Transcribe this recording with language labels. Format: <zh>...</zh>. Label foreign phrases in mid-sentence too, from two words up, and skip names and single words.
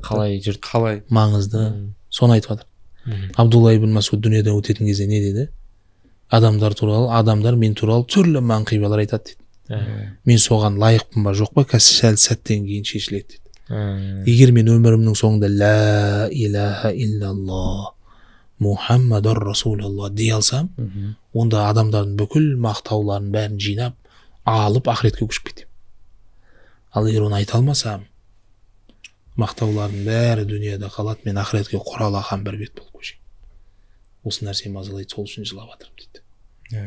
<kk>Қалай жүрді? Қалай? Маңызды. Соны айтып жатыр. Абдулла ибн Масуд дүниеден өтетін кезде не dedi? Адамдар мен туралы түрлі манқибалар айтады дейді. Мен соған лайықпын ба жоқ па, сәл сәттен кейін шешіледі дейді. Егер мен өмірімнің соңында</kk> <ar>لا إله إلا الله محمد رسول الله</ar> <kk>дей алсам, онда адамдардың бүкіл мақтауларын бәрін жинап, алып ақыретке көшіп кетемін. Ал егер оны айта алмасам, мақтаулардың бәрі дүнияда қалады, мен ақыретке құралақан бір бет болып көшемін. Осы нәрсе мазалайды, сол үшін жылап жатырмын дейді.</kk>